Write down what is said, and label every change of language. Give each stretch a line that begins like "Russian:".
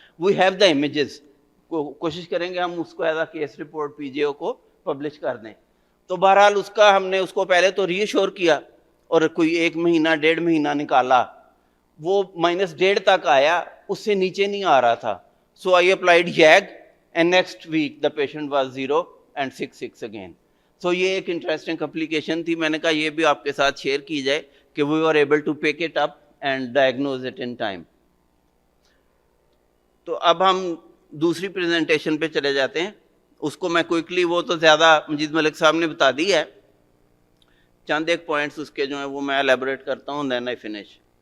English: we have the images,
Urdu: کوشش کریں گے ہم اس کو ایز اے کیس رپورٹ پی جی او کو پبلش کر دیں. تو بہرحال اس کا ہم نے اس کو پہلے تو ری ایشور کیا اور کوئی 1 مہینہ 1.5 مہینہ نکالا, وہ -1.5 تک آیا, اس سے نیچے نہیں آ رہا تھا.
English: So I applied یگ and next week the patient was 0 and 6 again.
Urdu: سو یہ ایک انٹرسٹنگ اپلیکیشن تھی, میں نے کہا یہ بھی آپ کے ساتھ شیئر کی جائے کہ
English: We are able to pick it up and diagnose it in time.
Urdu: تو اب ہم دوسری پریزنٹیشن پہ چلے جاتے ہیں. اس کو میں کوئکلی, وہ تو زیادہ مجید ملک صاحب نے بتا دی ہے, چند ایک پوائنٹس اس کے جو ہیں وہ میں ایلیبریٹ کرتا ہوں,
English: Then I finish.